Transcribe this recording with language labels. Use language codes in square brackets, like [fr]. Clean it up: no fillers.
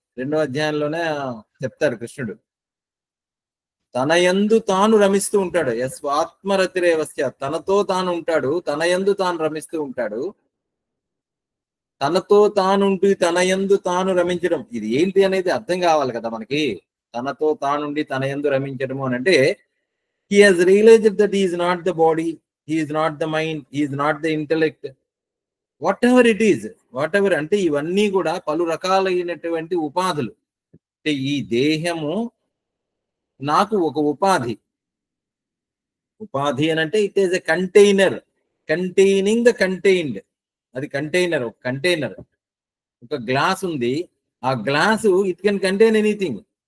[te] 2వ అధ్యాయంలోనే చెప్తారు కృష్ణుడు. తన యందు తాను రమిస్తూ ఉంటాడు. [sa] యస్వాత్మరతిరేవ స్యాత్, [te] తనతో తాను ఉంటాడు, తన యందు తాను రమిస్తూ ఉంటాడు. తనతో తానుండి తన యందు తాను రమించడం, ఇది ఏంటి అనేది అర్థం కావాలి కదా మనకి. తనతో తానుండి తన యందు రమించడము అని అంటే [en] he has realized that he is not the body, he is not the mind, he is not the intellect, whatever it is. [te] whatever అంటే ఇవన్నీ కూడా పలు రకాలైనటువంటి ఉపాధులు. అంటే ఈ దేహము నాకు ఒక ఉపాధి. ఉపాధి అని అంటే [en] It is a container containing the contained. [te] అది కంటైనర్, ఒక కంటైనర్. ఒక గ్లాస్ ఉంది, ఆ glass [en] It can contain anything.